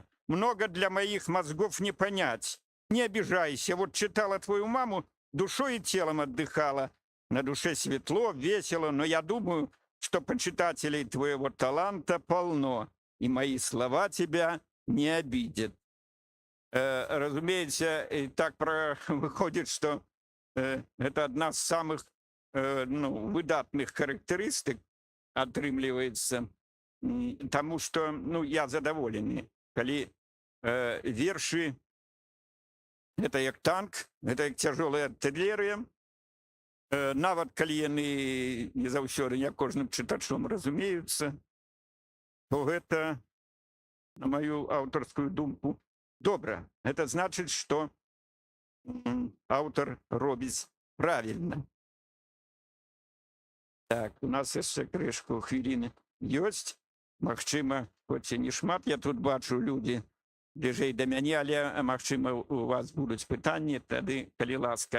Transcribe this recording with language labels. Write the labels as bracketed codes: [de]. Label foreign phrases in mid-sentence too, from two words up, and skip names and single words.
[ru] Много для моих мозгов не понять. Не обижайся, вот читала твою маму, душой и телом отдыхала. На душе светло, весело, но я думаю, что почитателей твоего таланта полно, и мои слова тебя не обидят. Разумеется, и так выходит, что это одна з самых выдатных [be] характеристик атрымліваецца, [ru] тому что [be] я задаволены, калі вершы это як танк, это як цяжелая артиллерия, нават калі яны не заўсёды не кожным чытачом разумеюцца, то гэта, на мою аўтарскую думку, добра. [ru] Это значит, что [be] аўтар робіць [ru] правильно. [be] Так, у нас яшчэ крышку хвіліны ёсць. Магчыма, хоць і не шмат, я тут бачу людзі бліжэй да мяне, але, магчыма, у вас будуць пытанні, тады, калі ласка.